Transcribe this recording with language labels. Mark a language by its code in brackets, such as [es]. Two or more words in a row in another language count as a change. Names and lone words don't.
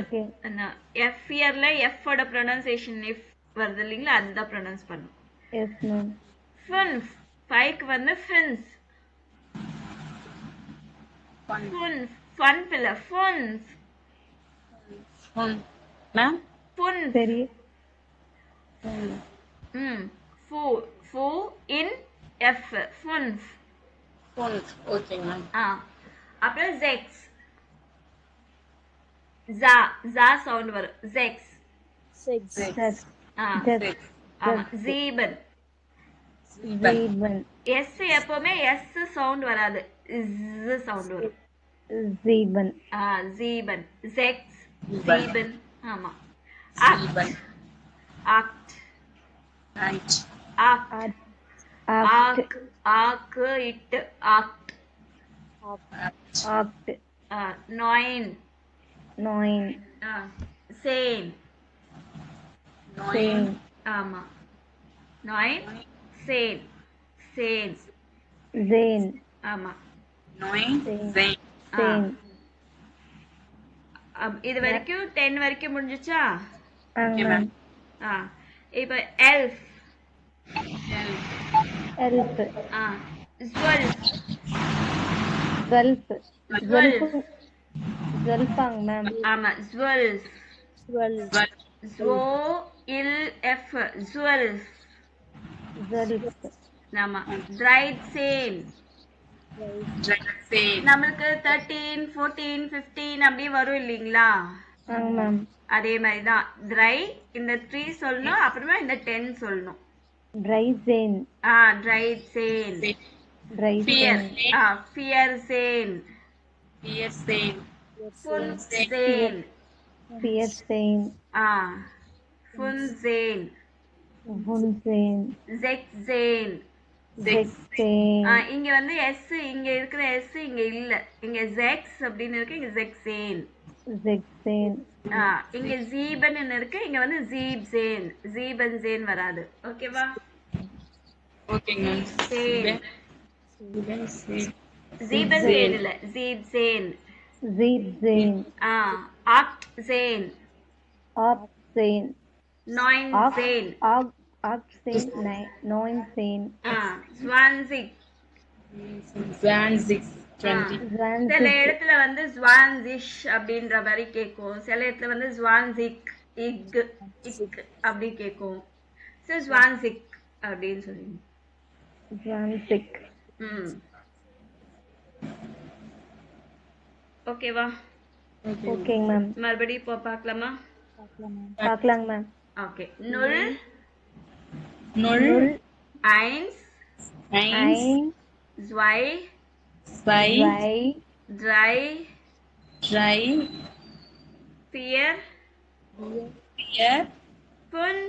[ta] எஃப் ஃபியர்ல எஃப் ஓட ப்ரொனவுன்சியேஷன் இஃப் வருது இல்லீங்களா, அதுதான் ப்ரொனவுன்ஸ் பண்ணும். [en] yes ma'am. [ta] ஃபின்ஸ். 5க்கு வந்து ஃபின்ஸ். ஃபுன்ஸ். ஃபன் பில்ல ஃபுன்ஸ். [de] ஃபுன் மேம். ஃபுன்ஸ். [ta] சரி. [de] Fu. Fu in F. Funf. Fünf. [en] Okay, ma'am. [de] அப்புறம் Zex. Za. [ta] Za sound வரும். Zex. [en] Six. [de] Sex. [ta] ஆ. [de] Sex. [ta] ஆமா. [de] Sieben. Sieben. [ta] S எப்பவுமே S சவுண்ட் வராது. Z சவுண்ட் வரும். [de] Sieben. Sieben. Sechs. Sieben. Sieben. ஆமா. Sieben. Acht. Eight. Acht. Acht. Acht. Acht. It. Acht. Acht. Neun. Neun. Zehn. Zehn. ஆமா. Neun. Zehn. Zehn. Zehn. [ta] ஆமா. [de] Neun. Zehn. Zehn. Zehn. [ta] இது வரைக்கும் 10 வரைக்கும் முடிஞ்சுச்சா? [en] Okay, ma'am. [ta] இப்போ elf. [de] Elf. Zwölf. Zwölf. Zwölf. Zwölfang, ma'am. ஆமா. Zwölf. Zwölf. Zwölf. Zwölf. Zwölf. ஆமா. Dreizehn. Zehn. [ta] நம்மளுக்கு 13, 14, 15 அப்படியே வரும் இல்லைங்களா? [en] Ma'am. [ta] அதே மாதிரி தான். Dry இந்த 3 சொல்லணும், அப்புறமா இந்த 10 சொல்லணும். [de] Dreizehn. Dreizehn. Dreizehn. Vierzehn. Vierzehn. Fünfzehn. Vierzehn. Fünfzehn. Fünfzehn. Sechzehn. Sechzehn. [ta] இங்க வந்து S இங்க இருக்கிற S இங்க இல்ல. இங்க Zex அப்படின்னு இருக்கு, இங்க Sechzehn. [de] Sechzehn. [ta] இங்க Sieben இருக்கு, இங்க வந்து Siebzehn. Siebenzehn வராது. ஓகேவா? [en] Okay, ma'am. [de] Zehn. Siebenzehn. Siebenzehn இல்ல, Siebzehn. Siebzehn. Achtzehn. Achtzehn. Neunzehn. Achtzehn. Neunzehn. Zwanzig. Zwanzig. 20. [ta] சில இடத்துல வந்து Zwanzig அப்படின்ற மாதிரி கேட்கும், சில இடத்துல வந்து Zwanzig இக் அப்படி கேட்கும். So Zwanzig அப்படின்னு சொல்லுங்க. [de] Zwanzig. [ta] ஓகேவா? ஓகேங்க மேம். மறுபடியும் இப்போ பார்க்கலாமா? பார்க்கலாங்க மேம். ஓகே. [de] Null. Null. Eins. Eins. Zwei. Zwei. Drei. Drei. Vier. Vier. Fünf.